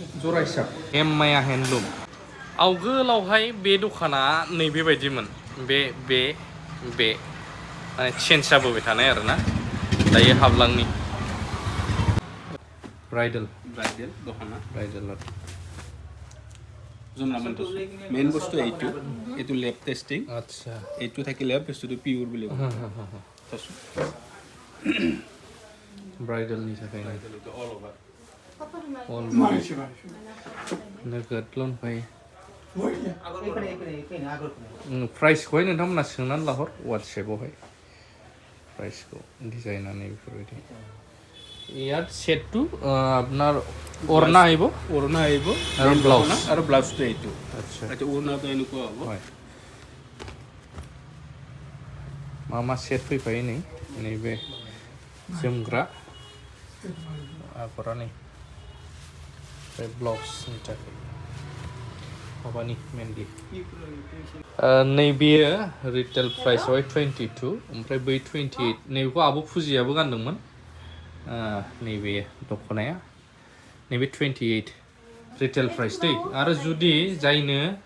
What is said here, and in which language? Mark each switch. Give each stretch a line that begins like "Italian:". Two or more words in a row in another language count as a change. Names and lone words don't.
Bodo: जरा हिसाब एम्माया हेन्दलुम आवगोलावहाय बे दखाना नैबेबायदिमोन बे माने चेन्ज जाबोबाय थानाय आरोना दायो हाबलांनि ब्राइडेल दखाना ब्राइडेल
Assamese: মেইন বস্তু এইটো এইটো লেব টেষ্টিং আচ্ছা এইটো থাকিলে বস্তুটো পিয়ৰ বুলি ক'ব
Bodo: ब्राइडेलनि थाखाय
English: all over
Bodo: नोगोद लन फायो प्राइसखौहाय नोंथांमोना सोंनानै लाहर वाट्सएपआवहाय प्राइसखौ डिजाइनानै बेफोरबायदि
Assamese: ইয়াত সেটটো আপনার ওড়না আইব আৰু ব্লাউজ আৰু ব্লাউজটো এইটো আচ্ছা এইটো ওড়নাটো এনেকুৱা হ'ব
Bodo: হয় मा मा सेट फैफायो नै नैबे जोमग्रा आगरा नै ओमफ्राय ब्लाउसनि थाखाय माबानि मेनलि नैबेयो रिटेल प्राइसआवहाय 22 ओमफ्राय बै 28 नैबेखौ आब' फुजियाबो गानदोंमोन नैबे दख'नाया नैबे 28
English: retail price
Bodo: दै आरो जुदि जायनो